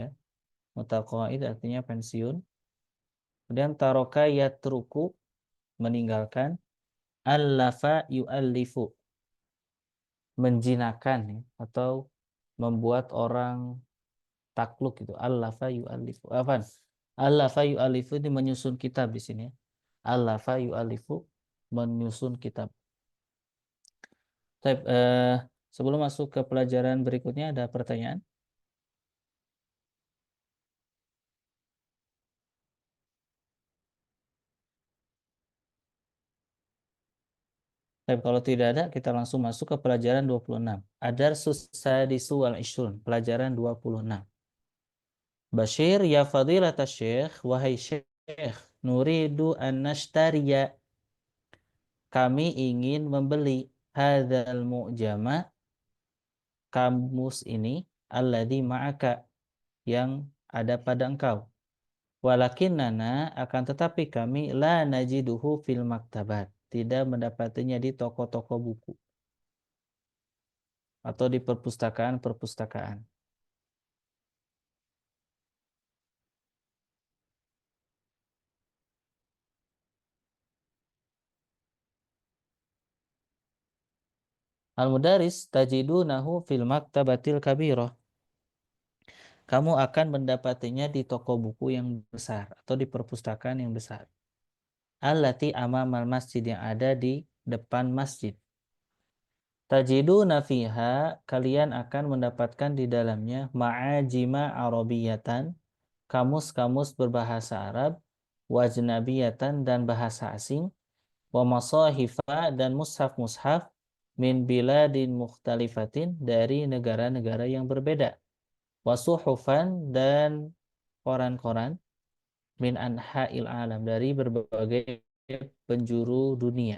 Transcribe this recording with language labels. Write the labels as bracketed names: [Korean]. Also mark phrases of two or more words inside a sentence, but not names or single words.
[Indonesian] Mutaqa'id artinya pensiun. Kemudian [Arabic] ترك يترك [Indonesian] meninggalkan, [Arabic] ألف يؤلف [Indonesian] menjinakan ya, atau membuat orang takluk itu. [Arabic] ألف يؤلف. [Indonesian] Afan. [Arabic] ألف يؤلف [Indonesian] ini menyusun kitab di sini ya. [Arabic] ألف يؤلف [Indonesian] menyusun kitab. Baik, sebelum masuk ke pelajaran berikutnya ada pertanyaan? Baik, kalau tidak ada kita langsung masuk ke pelajaran 26. [Arabic] الدرس السادس والعشرون, pelajaran 26. Bashir يا فضيلة الشيخ, [Indonesian] wahai syekh, [Arabic] نريد أن نشتري, [Indonesian] kami ingin membeli [Arabic] هذا المعجم, [Indonesian] kamus ini, [Arabic] الذي معك, [Indonesian] yang ada pada engkau. [Arabic] Walakinnana [Indonesian] akan tetapi kami [Arabic] لا نجده في المكتبات, [Indonesian] tidak mendapatinya di toko-toko buku atau di perpustakaan-perpustakaan. [Arabic] المدرس تجدونه في المكتبة الكبيرة. [Indonesian] Kamu akan mendapatinya di toko buku yang besar atau di perpustakaan yang besar. [Arabic] التي أمام المسجد, [Indonesian] yang ada di depan masjid. [Arabic] تجدون فيها, [Indonesian] kalian akan mendapatkan di dalamnya [Arabic] معاجم عربية, [Indonesian] kamus-kamus berbahasa Arab, wajnabiyatan, dan bahasa asing, [Arabic] ومصاحف, [Indonesian] dan mushaf-mushaf, [Arabic] من بلاد مختلفة, [Indonesian] dari negara-negara yang berbeda, [Arabic] وصحفا, [Indonesian] dan koran-koran, [Arabic] من أنحاء العالم, [Indonesian] dari berbagai penjuru dunia.